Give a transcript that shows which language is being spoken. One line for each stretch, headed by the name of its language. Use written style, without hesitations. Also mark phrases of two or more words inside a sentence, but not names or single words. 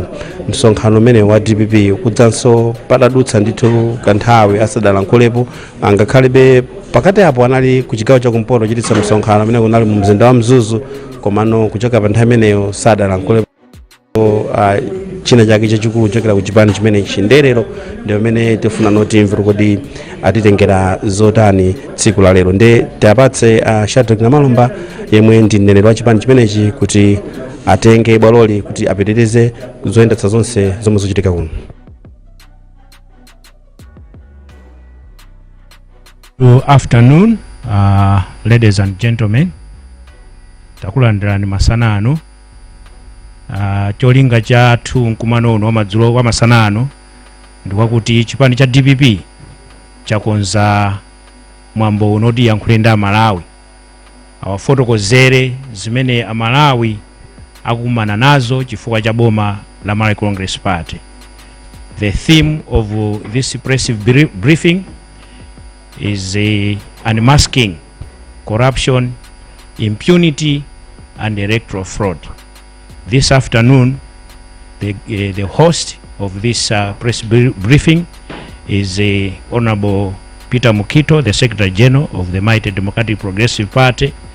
Nyanja: Msonkhano umene wa DPP kudzanso padadutsa ndithu kanthawi asadalankhulepo, angakhalebe pakati apo anali ku chigawo chakumpoto chititsa msonkhano amene kunali mu mzinda wa Mzuzu, komano kuchoka pa nthawi imeneyo sadalankhulepo china chake chachikulu chokera ku chipani chimene chinderero ndio amene tifuna noti imvero kodi atitengera zotani tsiku la lero. Nde tapatse Shadrack Namalomba yemwe ndi mneneri wa chipani chimenechi kuti atenge bwaloli kuti apitirize zoyendetsa zonse zomwe zochitika kuno.
English: Good afternoon, ladies and gentlemen.
Nyanja: Takulandirani masana ano. Cholinga chathu nkumano uno wamadzulo wa masana ano ndikwakuti chipani cha DPP chakonza mwambo unoti yankhulenda Malawi awafotokozere zimene Amalawi akumana nazo chifukwa cha boma la Malawi Congress Party.
English: The theme of this press briefing is unmasking corruption, impunity and electoral fraud. This afternoon, the host of this press briefing is Honorable Peter Mukito, the Secretary General of the Mighty Democratic Progressive Party.